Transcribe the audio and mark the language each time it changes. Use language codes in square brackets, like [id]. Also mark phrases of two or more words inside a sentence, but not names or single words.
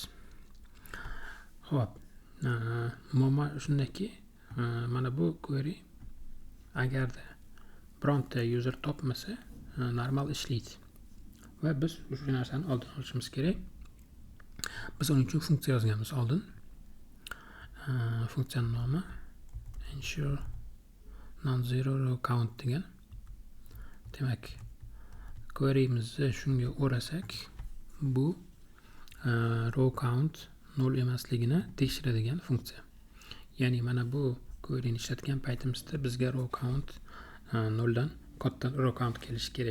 [uz] Hop, muammo shundaki, mana bu query agarda bironta user topmasa normal ishlaydi. Va biz shu narsani oldin olishimiz kerak. Biz uning uchun funksiya yozganmiz oldin. Funksiyaning nomi [en] ensure non-zero row count [uz] degan. Demak, query'mizni shunga o'rasak, bu [en] row count [uz] 0 emasligini tekshiradigan funksiya. Ya'ni mana bu query'ni ishlatgan paytimizda bizga [en] row count [uz] 0 dan katta [en] row count [uz] kelishi kerak.